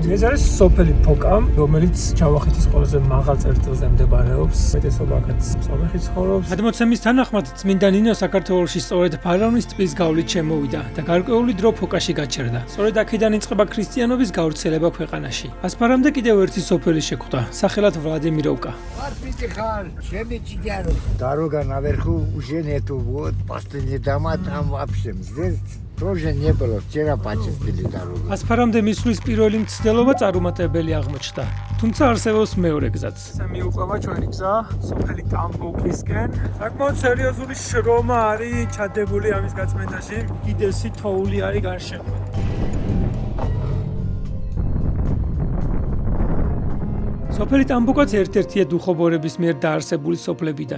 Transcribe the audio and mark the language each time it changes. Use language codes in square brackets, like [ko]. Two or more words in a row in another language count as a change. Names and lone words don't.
[ka] ეს არის სოფელი ფოკა, რომელიც ჯავახეთის ყველაზე მაღალ წერტილზე მდებარეობს. მეტესობაკაც სომეხი ცხოვრობს. გადმოცემის თანახმად წმინდა ნინო საქართველოში სწორედ ფარავნის ტბის გავლით შემოვიდა და გარკვეული დრო ფოკაში გაჩერდა. სწორედ აქედან იწყება ქრისტიანობის გავრცელება ქვეყანაში. ასფარამდე კიდევ ერთი сопели შეხვდა, სახელად ვლადიმიროვკა. [ru] Пар Дорога наверху уже нету, вот последний дома там вообще. Здесь тоже не было, вчера почистили дорогу. [ka] ასფარამდე მისვლის პირველი მცდელობა წარუმატებელი აღმოჩნდა. თუმცა არსებობს მეორე გზაც. მიუყვება ჩვენი გზა სოფელი ტამბოქისკენ. საკმაოდ სერიოზული შრომა არის ჩადებული ამის გაწმენდაში. კიდესი თოვლი არის გარშემო. სოფელი ტამბოკაც ერთ-ერთია დუხობორების მიერ დაარსებული სოფლებიდან.